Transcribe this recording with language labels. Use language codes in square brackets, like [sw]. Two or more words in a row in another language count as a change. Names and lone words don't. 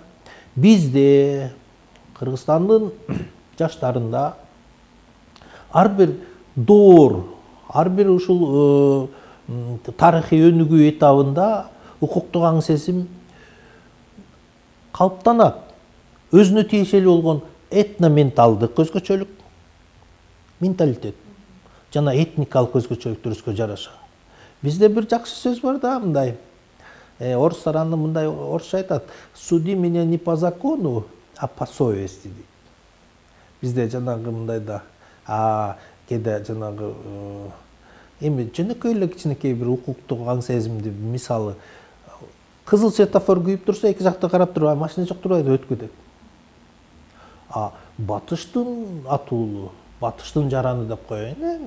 [ky] Бизде Кыргызстандын жаштарында ар бир доор, ар бир ушул тарыхый өнүгүү этабында укуктук аң сезим калыптанат. Өзүнө тиешелүү болгон этно-менталдык өзгөчөлүк, менталитет жана этникалык өзгөчөлүктөрүбүзгө жараша. Бизде бир жакшы сөз бар да, мындай орустар аны мындай орусча айтат: [ru] суди меня не по закону, а по совести дейт. [ky] Бизде жанагы мындай да, кээде жанагы эми жөнөкөй эле кичинекей бир укуктук аң сезимди, мисалы кызыл светофор күйүп турса, эки жакты карап туруп, машина жок турбайбы, өткү деп. Батыштын атуулу, батыштын жараны деп коеюн.